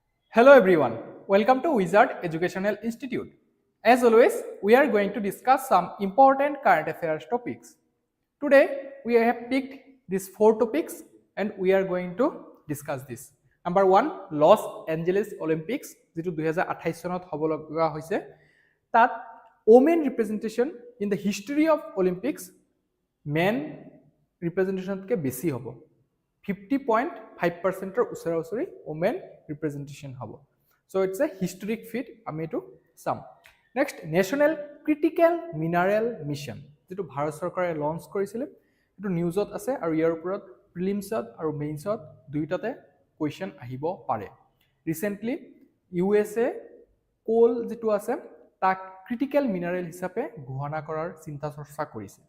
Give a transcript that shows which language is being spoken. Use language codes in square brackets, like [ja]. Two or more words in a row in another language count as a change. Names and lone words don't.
[en] Hello everyone, welcome to Wizard Educational Institute. As always, we are going to discuss some important current affairs topics. Today, we have picked these 4 topics and we are going to discuss this. Number 1, Los Angeles Olympics, [as] যেটো 2028 চনত হ'ব লগা হৈছে তাত [en] women representation in the history of Olympics men representation [as] কে বেছি হ'ব 50.5% ওচৰা-ওচৰি [en] women representation [as] হ'ব. [en] So it's a historic feat [as] আমি এটো চাম. [en] Next, National Critical Mineral Mission, [as] যেটো ভাৰত চৰকাৰে লঞ্চ কৰিছিল, এটো নিউজত আছে আৰু ইয়াৰ ওপৰত প্ৰিলিমছত আৰু মেইনছত দুইটাতে কোৱেশ্চন আহিব পাৰে. ৰিসেন্টলি USA কোল যেটো আছে তাক [en] critical mineral [as] হিচাপে ঘোষণা কৰাৰ চিন্তা চৰ্চা কৰিছে.